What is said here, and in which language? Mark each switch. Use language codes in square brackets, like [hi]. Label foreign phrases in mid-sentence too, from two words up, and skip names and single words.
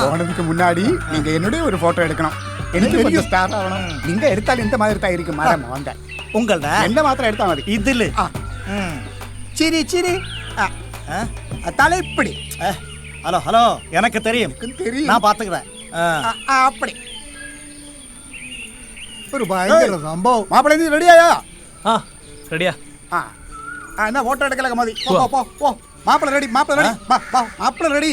[ta] போனதுக்கு முன்னாடி நீங்க என்னுடைய ஒரு போட்டோ எடுக்கணும். எனக்கு கொஞ்சம் ஸ்டார் ஆகணும். நீங்க எடுத்தால் இந்த மாதிரி தான் இருக்கு. மரம் வந்த உங்களோட என்ன மாத்திரம் எடுத்தா மதி இதுல சிரி சிரி தலை இப்படி. ஹலோ ஹலோ, எனக்கு தெரியும், நான் பாத்துக்கிறேன். அப்படி [ml] ഒരു ഭയങ്കര സംഭവം. [ta] மாப்பிள்ளை நீ ரெடியாயா? ரெடியா? என்ன போட்டோ எடுக்கல மதி. போ போ போ. மாப்பிள்ளை ரெடி, மாப்பிள்ளை ரெடி. வா வா, மாப்பிள்ளை ரெடி.